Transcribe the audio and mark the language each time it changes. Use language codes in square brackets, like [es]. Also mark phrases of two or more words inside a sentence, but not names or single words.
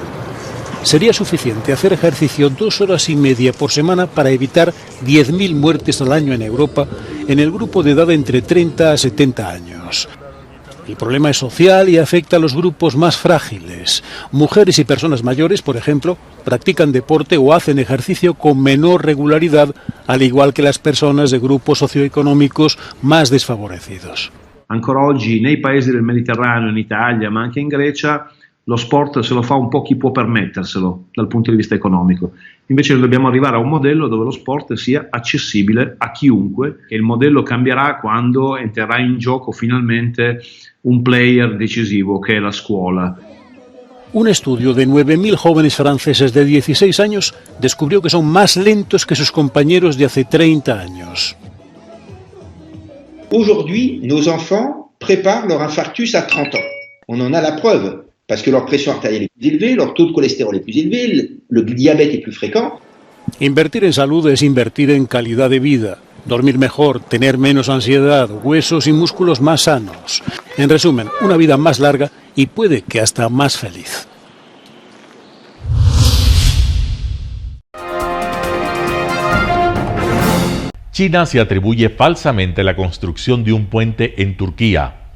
[es] Sería suficiente hacer ejercicio 2 horas y media por semana para evitar 10.000 muertes al año en Europa en el grupo de edad entre 30 a 70 años. El problema es social y afecta a los grupos más frágiles. Mujeres y personas mayores, por ejemplo, practican deporte o hacen ejercicio con menor regularidad, al igual que las personas de grupos socioeconómicos más desfavorecidos. [it] Ancora oggi nei paesi del Mediterraneo, in Italia, ma anche in Grecia, lo sport se lo fa un po' chi può permetterselo dal punto di vista economico. Invece noi dobbiamo arrivare a un modello dove lo sport sia accessibile a chiunque, e il modello cambierà quando entrerà in gioco finalmente un player decisivo che è la scuola. [es] Un estudio de 9.000 jóvenes franceses de 16 años descubrió que son más lentos que sus compañeros de hace 30 años. [fr] Aujourd'hui, nos enfants préparent leur infarctus à 30 ans. On en a la preuve, parce que leur pression artérielle est plus élevée, leur taux de cholestérol est plus élevé, le diabète est plus fréquent. [es] Invertir en salud es invertir en calidad de vida, dormir mejor, tener menos ansiedad, huesos y músculos más sanos. En resumen, una vida más larga y puede que hasta más feliz. China se atribuye falsamente la construcción de un puente en Turquía.